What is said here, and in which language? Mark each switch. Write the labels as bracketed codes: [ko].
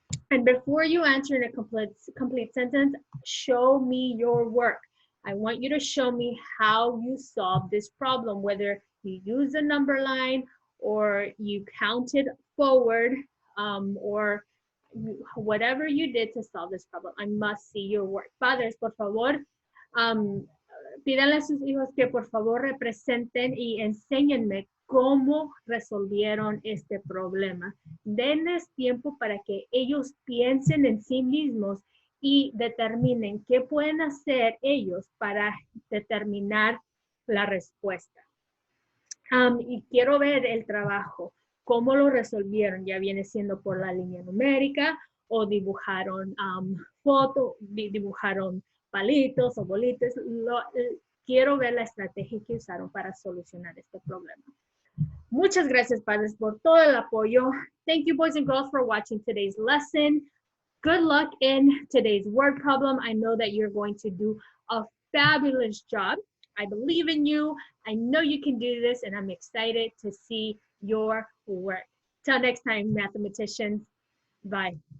[en] And before you answer in a complete sentence, show me your work. I want you to show me how you solve this problem, whether you use a number line or you counted forward or whatever you did to solve this problem. I must see your work. [es] Padres, por favor, pídanle a sus hijos que por favor representen y enséñenme cómo resolvieron este problema. Denles tiempo para que ellos piensen en sí mismos y determinen qué pueden hacer ellos para determinar la respuesta. Y quiero ver el trabajo, cómo lo resolvieron, ya viene siendo por la línea numérica o dibujaron fotos, dibujaron palitos o bolitas. Quiero ver la estrategia que usaron para solucionar este problema. Muchas gracias, padres, por todo el apoyo. [en] Thank you, boys and girls, for watching today's lesson. Good luck in today's word problem. I know that you're going to do a fabulous job. I believe in you. I know you can do this, and I'm excited to see your work. Till next time, mathematicians. Bye.